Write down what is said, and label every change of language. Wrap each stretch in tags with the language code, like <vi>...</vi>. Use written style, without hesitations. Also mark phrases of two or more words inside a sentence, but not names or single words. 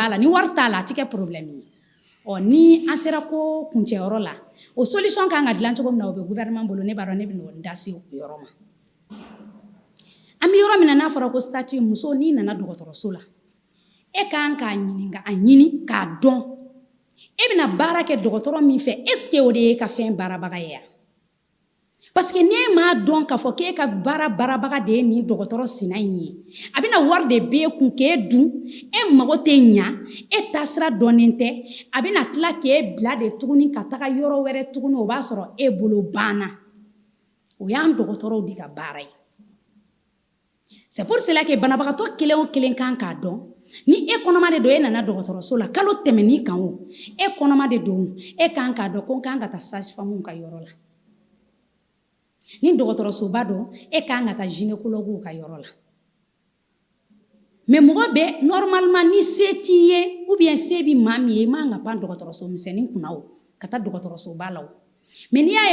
<bm>b'a la ni wari t'a la a tɛ kɛ problème ye ni an sera ko kuncɛyɔrɔ la o solution kan ka dilan cogo min na o bɛ gouvernement bolo ne b'a dɔn ne bɛ n'o da se o yɔrɔ ma an bɛ yɔrɔ min na n'a fɔra ko statut muso n'i nana dɔgɔtɔrɔso la e kan k'a ɲininka a ɲini k'a dɔn e bɛna baara kɛ dɔgɔtɔrɔ min fɛ</bm> <fr>est ce que</fr> <bm>o de ye ka fɛn baarabaga ye wa parce que n'e m'a dɔn k'a fɔ k'e ka baara baarabaga de ye nin dɔgɔtɔrɔ sina in ye a bɛna wari de b'e kun k'e dun e mago tɛ ɲa e taasira dɔnnen tɛ a bɛna tila k'e bila de tuguni ka taga yɔrɔ wɛrɛ tuguni o b'a sɔrɔ e bolo banna o y'an dɔgɔtɔrɔw de ka baara ye</bm> <fr>c'est pour cela que</fr> <bm>banabagatɔ kelen o kelen kan k'a dɔn ni e kɔnɔma de don e nana dɔgɔtɔrɔso la kalo tɛmɛni kan o e kɔnɔma de don e kan k'a dɔn ko n kan ka taa sage-femme ka yɔrɔ la ni dɔgɔtɔrɔsoba don e kan ka taa gynécologue ka yɔrɔ la mais mɔgɔ bɛ normalement ni se t'i ye</bm> <fr>ou bien</fr> <bm>se bi maa min ye i man ka pan dɔgɔtɔrɔso misɛnnin kunna o ka taa dɔgɔtɔrɔsoba la o mais n'i y'a</bm>